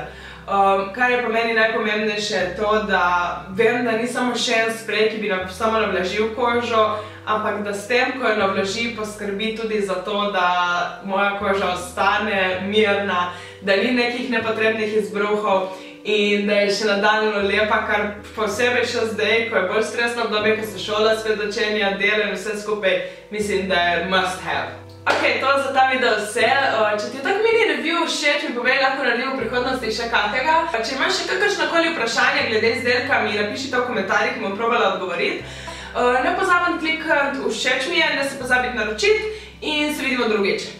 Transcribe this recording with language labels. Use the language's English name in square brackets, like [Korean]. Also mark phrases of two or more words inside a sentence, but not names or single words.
[Slovenian] Kar je po meni najpomembnejše je to, da vem, da ni samo še en sprej, ki bi nam samo navlažil kožo, ampak da s tem, ko jo navlaži, poskrbi tudi za to, da moja koža ostane mirna, da ni nekih nepotrebnih izbruhov in da je še nadaljno lepa, kar posebej še zdaj, ko je bolj stresno obdobje, ko se šola spet začenja, dela in vse skupaj, mislim, da je [English] must have. [Slovenian] Ok, to za ta video vse. Če ti je tak mini review všeč, mi povej, lahko naredim v prihodnosti še kakega. Če imaš še kakršnokoli vprašanje glede izdelka, mi napiši to v komentarjih, bom probala odgovoriti. Ne pozabim klikati všeč mi je, ne se pozabiti naročiti in se vidimo drugič.